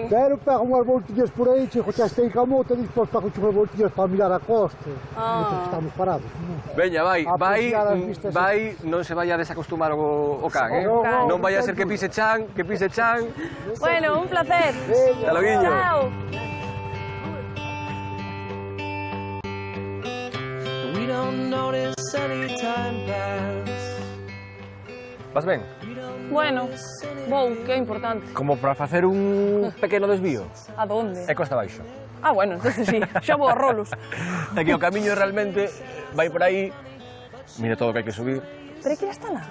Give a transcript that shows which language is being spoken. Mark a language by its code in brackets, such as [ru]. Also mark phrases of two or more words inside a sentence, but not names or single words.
[gl] Pero pego unhas voltillas por aí, chego xa estei ca moto, e despois pego unhas voltillas para mirar a costa. Mentre estamos parados. veña, vai, Apreciar as vistas. non se vaya a desacostumar o can, eh? No, Non vai a ser que pise chan. Bueno, un placer. Hasta loguiño. Chao. [en] We don't notice any time pass. [gl] Vas ben? Bueno, vou, que é importante. Como para facer un pequeno desvío. A donde? É costa baixo. Ah, bueno, entonces sí, xa vou a rolos. É que o camiño realmente vai por aí. Mira todo o que hai que subir. Pero que hasta lá.